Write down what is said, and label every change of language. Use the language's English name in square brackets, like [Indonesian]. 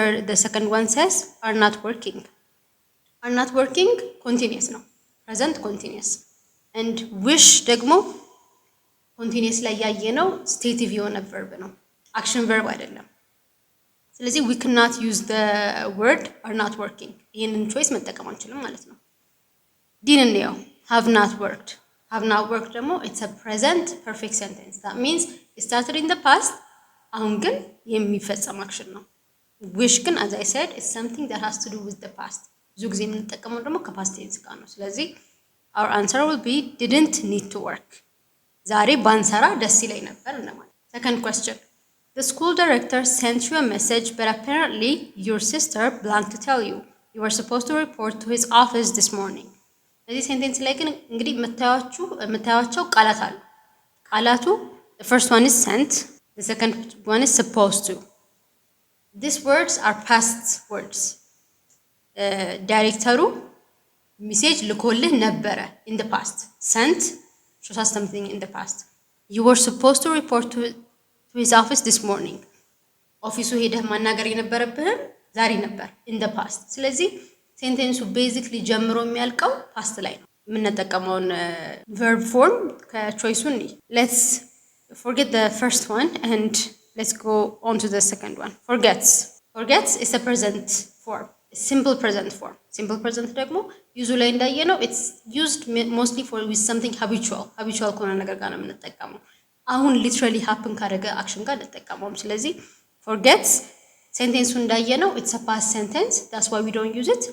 [English] The second one says are not working. are not working continuous ነው, present continuous. and wish ደግሞ continuous [Amharic] ላይ ያየነው [English] stative የሆነ verb ነው, action verb አይደለም። ስለዚህ we cannot use the word are not working. [Amharic] ይሄንን choice መጠቀም አንችልም ማለት ነው። ዲንን ነው have not worked. [English] have not worked ደግሞ it's a present perfect sentence. that means it started in the past, [Amharic] አሁን ግን የሚፈጸም [English] action ነው። wish ግን as I said is something that has to do with the past. [Amharic] ብዙ ጊዜ የምንጠቀመው ደግሞ ከpast tense ጋር ነው። ስለዚህ [English] our answer will be didn't need to work. [Amharic] ዛሬ ባንሰራ ደስ ይለኝ ነበር እንደማለት። [English] second question, the school director sent you a message but apparently your sister blanked to tell you you were supposed to report to his office this morning. [Amharic] በዚህ ሴንቴንስ ላይ ግን እንግዲህ የምታዩዋቸው ቃላት አሉ። ቃላቱ the first one is sent, the second one is supposed to. [English] These words are past words. [Amharic] ዳይሬክተሩ ሜሴጅ ልኮልህ ነበረ [English] in the past. sent shows us something in the past. you were supposed to report to his office this morning. [Amharic] ኦፊሱ ሄደህ ማናገር የነበረብህም ዛሬ ነበር [English] in the past. [Amharic] ስለዚህ ሴንቴንሱ ቤዚክሊ ጀምሮ የሚያልቀው ፓስት ላይ ነው። የምንጠቀመውን verb form ከቾይሱን [English] let's forget the first one and let's go on to the second one. forgets is a present form, a simple present form. simple present ደግሞ [Amharic] ዩዙ ላይ እንዳየነው [English] it's used mostly for with something habitual [Amharic] ከሆነ ነገር ጋር ነው የምንጠቀመው። አሁን [English] literally happen [Amharic] ካደረገ አክሽን ጋር እንጠቀመውም። ስለዚህ [English] forgets ሴንቴንሱ እንዳየነው it's a past sentence, that's why we don't use it.